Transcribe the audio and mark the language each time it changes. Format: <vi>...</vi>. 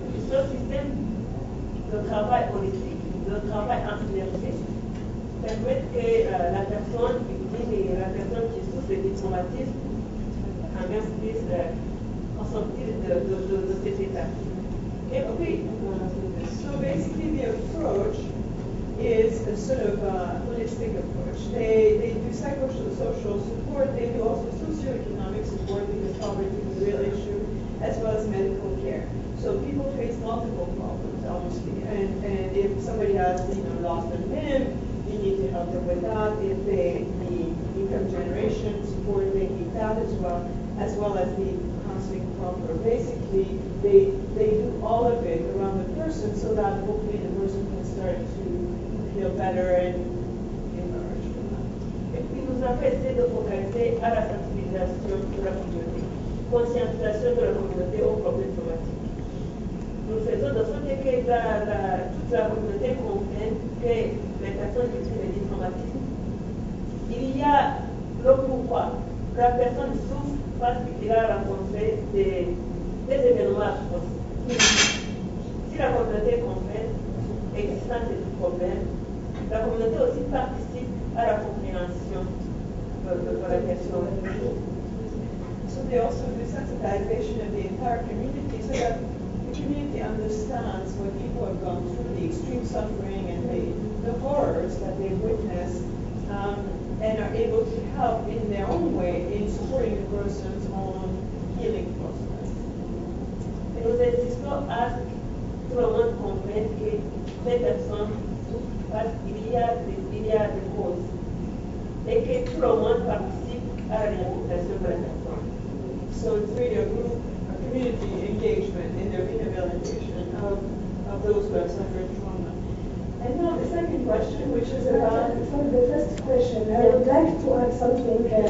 <fr>Ce système de travail holistique, de travail en synergie, permet que la personne victime et la personne qui souffre du traumatisme en même puisse en sortir de cet état. Et puis,</fr> <en>so basically the approach is a sort of holistic approach. They do psychosocial support, they do also socioeconomic support because poverty is a real issue, as well as medical care. So people face multiple problems, obviously, and if somebody has, lost a limb, you need to help them with that. If they need income generation support, they need that as well as the counseling proper. Basically, they do all of it around the person so that hopefully the person can start to feel better and emerge from that.</en> <fr>Et puis nous avons essayé de focaliser à la sensibilisation de la communauté, conscientisation de la communauté aux problèmes traumatiques. Nous faisons de sorte que toute la communauté comprenne que les personnes victimes du traumatisme, il y a le pourquoi. La personne souffre parce qu'il a rencontré des événements atroces. Si la communauté comprenne l'existence du problème, la communauté aussi participe à la compréhension de la personne.</fr> <en>So they also do sensitization of the entire community so that the community understands what people have gone through, the extreme suffering and the horrors that they've witnessed, and are able to help in their own way in supporting the person's own healing process.</en> <fr>Et nous insistons à ce que tout le monde comprenne que ces personnes souffrent parce qu'il y a des causes et que tout le monde participe à la réhabilitation de la personne.</fr> <en>So it's really a community engagement in the rehabilitation of those who have suffered trauma. And now the second question, which is about... For the first question, I would like to add something.</en>